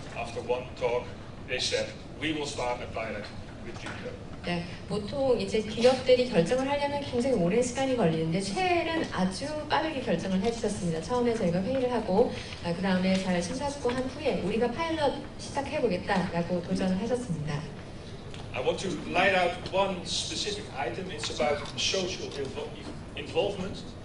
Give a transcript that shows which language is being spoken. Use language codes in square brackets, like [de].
[en] After one talk, they said, we will start a pilot with Tripito. [ko] 네, 보통 이제 기업들이 결정을 하려면 굉장히 오랜 시간이 걸리는데 쉘은 아주 빠르게 결정을 해주셨습니다. 처음에 저희가 회의를 하고 그 다음에 잘 심사숙고한 후에 우리가 파일럿 시작해보겠다라고 도전을 하셨습니다. [en] I want to light out one specific item. It's about social involvement.